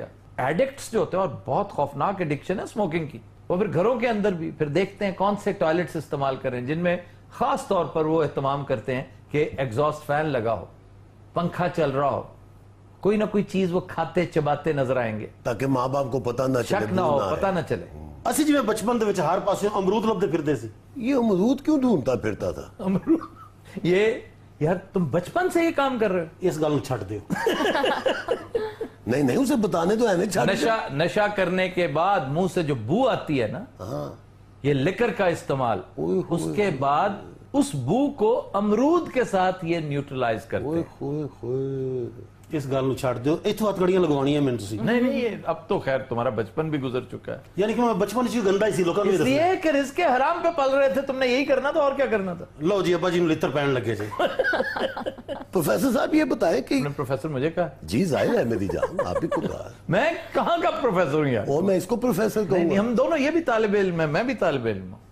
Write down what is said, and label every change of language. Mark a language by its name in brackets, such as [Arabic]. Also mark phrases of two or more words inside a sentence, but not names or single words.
[Urdu] ایڈکٹس جو ہوتے ہیں, اور بہت خوفناک ایڈکشن ہے اسموکنگ کی, وہ پھر گھروں کے اندر بھی پھر دیکھتے ہیں کون سے ٹوائلٹس استعمال کریں جن میں خاص طور پر وہ اہتمام کرتے ہیں کہ [English] exhaust fan [Urdu] لگا ہو, پنکھا چل رہا ہو, کوئی نہ کوئی چیز وہ کھاتے چباتے نظر آئیں گے تاکہ ماں باپ کو پتہ نہ چلے, شک نہ ہو, پتہ نہ چلے. [Punjabi] اسی جی میں بچپن دے وچ ہر پاسے امرود لبدے پھردے سی. [Urdu] یہ امرود کیوں ڈھونڈتا پھرتا تھا؟ یہ یار تم بچپن سے یہ کام کر رہے ہو, [Punjabi] اس گل نوں چھڈ دیو. [Urdu] نہیں اسے بتانے تو ہے. نشہ کرنے کے بعد منہ سے جو بو آتی ہے نا, یہ لکر کا استعمال, اس کے بعد اس بو کو امرود کے ساتھ یہ نیوٹرلائز کرتے ہیں. [Punjabi] اس گل نوں چھڈ دیو, ایتھوں ہتھ گڑیاں لگوانیاں میں تسی. [Urdu] نہیں اب تو خیر تمہارا بچپن بھی گزر چکا ہے. [Punjabi] یعنی کہ میں بچپن سے گندا ہی سی, لوکاں نوں [Urdu] اس لیے کہ رزق حرام پہ پل رہے تھے, تم نے یہی کرنا تھا, اور کیا کرنا تھا. [Punjabi] لو جی ابا جی نوں لتر پہن لگے جی. [Urdu] پروفیسر صاحب یہ بتائیں کہ پروفیسر مجھے کہا, جی ظاہر ہے میری جان, آپ ہی کو کہا. میں کہاں کا پروفیسر ہوں یار, اور میں اس کو پروفیسر کہوں. نہیں ہم دونوں, یہ بھی طالب علم ہے, میں بھی طالب علم ہوں.